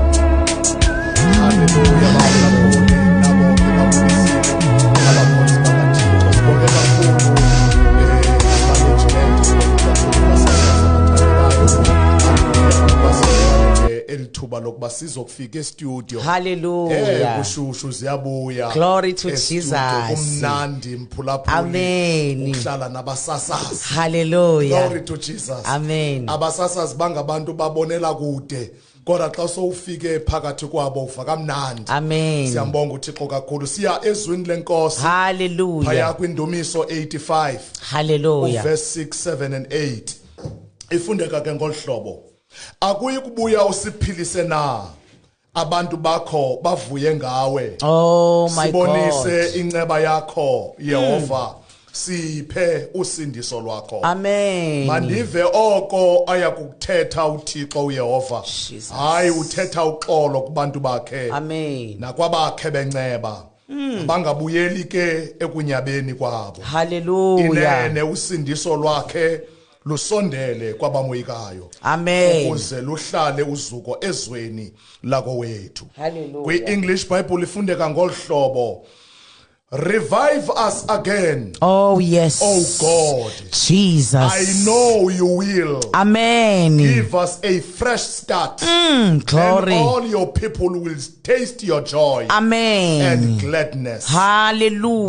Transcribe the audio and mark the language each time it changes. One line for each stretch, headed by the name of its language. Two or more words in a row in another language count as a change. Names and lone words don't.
Xhosa: elithuba lokuba sizokufika e-studio. Hallelujah. Kushushu ziyabuya.
English: Glory to
Xhosa: E-studio,
English: Jesus.
Xhosa: kumnandi mphulaphuli. Amen. Ukuhlala nabasasazi. Hallelujah.
English: Glory to Jesus.
Xhosa: Amen. Abasasazi bangabantu babonela kude. Kodwa xa sowufike phakathi kwabo uva kamnandi. Amen. Siyambonga uThixo kakhulu. Siya ezwini lenkosi. Hallelujah. Phaya kwindumiso 85. Hallelujah.
English: Verse 6, 7 and 8.
Xhosa: Ifundeka ke ngolhlobo. Akuyi kubuya usiphilise na. Abantu bakho bavuye ngawe.
English: Oh my God.
Xhosa: Sibonise inceba yakho Yehova. siphe usindiso lwakho. Amen. Mandive oko ayakuthetha uThixo uYehova. Jesus. Hayi uthetha uxolo kubantu bakhe. Amen. Nakwabakhe benceba. Bangabuyeli ke ekunyabeni kwabo. Hallelujah. Inene usindiso lwakhe lusondele kwabamoyikayo. Amen. Ukuze luhlale uzuko ezweni lako wethu. Hallelujah. Kwi-English Bible ifundeka ngolhlobo.
English: Revive us again. Oh yes. Oh God. Jesus. I know you will. Amen. Give us a fresh start. Glory. And all your people will taste your joy. Amen. And gladness. Hallelujah.